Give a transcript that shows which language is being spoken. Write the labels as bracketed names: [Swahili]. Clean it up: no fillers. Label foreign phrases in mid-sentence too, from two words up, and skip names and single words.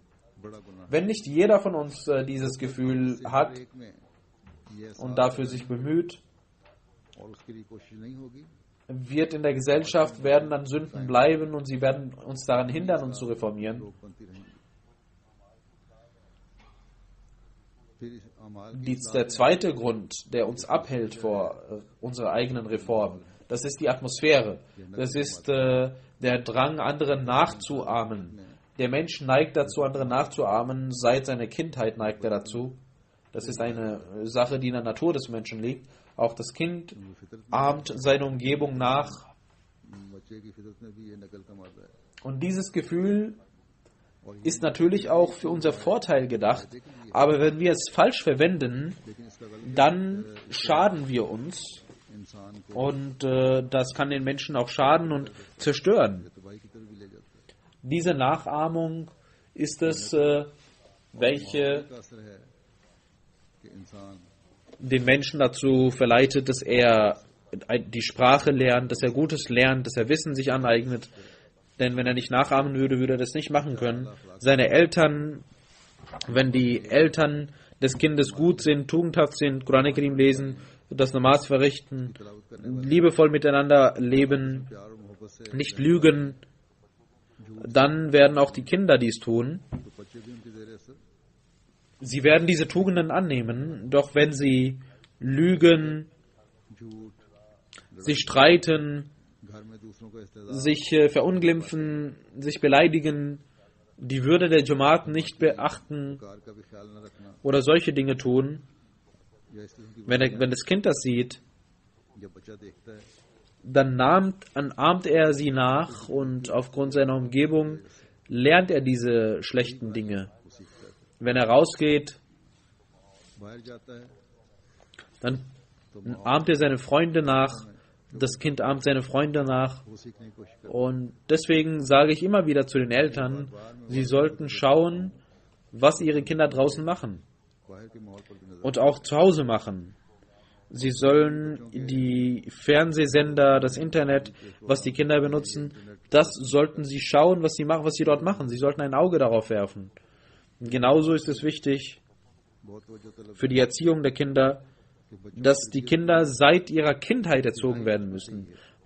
[Urdu] بڑا گناہ [German] Wenn nicht jeder von uns dieses Gefühl hat [Urdu] ایک میں یہ [German] und dafür sich bemüht, [Urdu] اور اس کے لیے کوشش نہیں ہوگی [German] wird in der Gesellschaft, werden dann Sünden bleiben und sie werden uns daran hindern, uns zu reformieren. [Urdu] لوکپنتھی رہیں گے۔ پھر اس اعمال کی [German] Der zweite Grund, der uns abhält vor unserer eigenen Reform, das ist die Atmosphäre. Das ist der Drang, anderen nachzuahmen. Der Mensch neigt dazu, anderen nachzuahmen. Seit seiner Kindheit neigt er dazu. Das ist eine Sache, die in der Natur des Menschen liegt. Auch das Kind ahmt seine Umgebung nach. [Urdu] بچے کی فطرت میں بھی یہ نقل کا مادہ ہے. [German] Und dieses Gefühl ist natürlich auch für unser Vorteil gedacht. Aber wenn wir es falsch verwenden, [Urdu] لیکن اس کا غلط [German] dann schaden wir uns. [Urdu] انسان کو [German] Und das kann den Menschen auch schaden und zerstören. [Urdu] تباہی کی طرف بھی لے جاتا ہے. [German] Diese Nachahmung ist es, welche [Urdu] کا اثر ہے کہ انسان [German] den Menschen dazu verleitet, dass er die Sprache lernt, dass er Gutes lernt, dass er Wissen sich aneignet. Denn wenn er nicht nachahmen würde, würde er das nicht machen können. Seine Eltern, wenn die Eltern des Kindes gut sind, tugendhaft sind, Koran Karim lesen, das Namas verrichten, liebevoll miteinander leben, [Urdu] پیار اور محبت سے [German] nicht lügen, dann werden auch die Kinder dies tun. [Urdu] تو بچے بھی ان کے زیرِ اثر [German] Sie werden diese Tugenden annehmen, doch wenn sie lügen, [Urdu] झूठ [German] sich streiten, [Urdu] گھر میں دوسروں کا استہزا [German] sich verunglimpfen, sich beleidigen, die Würde der Jamaat nicht beachten [Urdu] کار کا بھی خیال نہ رکھنا [German] oder solche Dinge tun, [Urdu] یا اس قسم کی [German] wenn das Kind das sieht, [Urdu] جب بچہ دیکھتا ہے [German] dann ahmt er sie nach und aufgrund seiner Umgebung lernt er diese schlechten Dinge. [Urdu] وہ سیکھتا ہے. [German] Wenn er rausgeht, [Urdu] باہر جاتا ہے [German] dann ahmt er seine Freunde nach, das Kind ahmt seine Freunde nach. [Urdu] وہ سیکھنے کی کوشش کرتا [German] Und deswegen sage ich immer wieder zu den Eltern, sie sollten schauen, was ihre Kinder draußen machen [Urdu] ہے۔ باہر کے ماحول پر بھی نظر [German] und auch zu Hause machen. Sie sollen die Fernsehsender, das Internet, was die Kinder benutzen, das sollten sie schauen, was sie machen, was sie dort machen. Sie sollten ein Auge darauf werfen. Und genauso ist es wichtig [Urdu] بہت توجہ طلب [German] für die Erziehung der Kinder, dass die Kinder seit ihrer Kindheit erzogen werden müssen.